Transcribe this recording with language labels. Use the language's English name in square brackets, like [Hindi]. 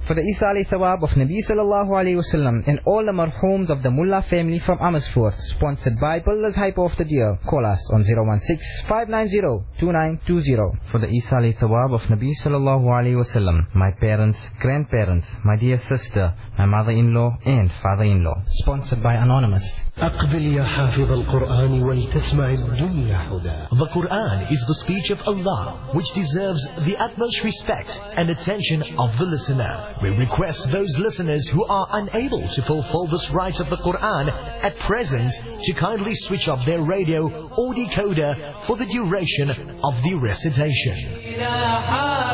[English] For the Isa alayhi thawab of Nabi [Arabic] sallallahu alayhi wa sallam [English] and all the marhums of the Mullah family from Amos. Sponsored by Bullers Hype of the Deal. Call us on 016-590-2920. For the Isa alayhi thawab of Nabi [Arabic] sallallahu alayhi wa sallam, [English] my parents, grandparents, my dear sister, my mother-in-law and father-in-law. Sponsored by Anonymous. [Arabic] أقبل يا حافظ القرآن ولتسمع الدنيا هدى. [English] The Quran is the speech of Allah, which deserves the utmost respect and attention of the listener. We request those listeners who are unable to fulfill this rite of the Quran at present to kindly switch off their radio or decoder for the duration of the recitation.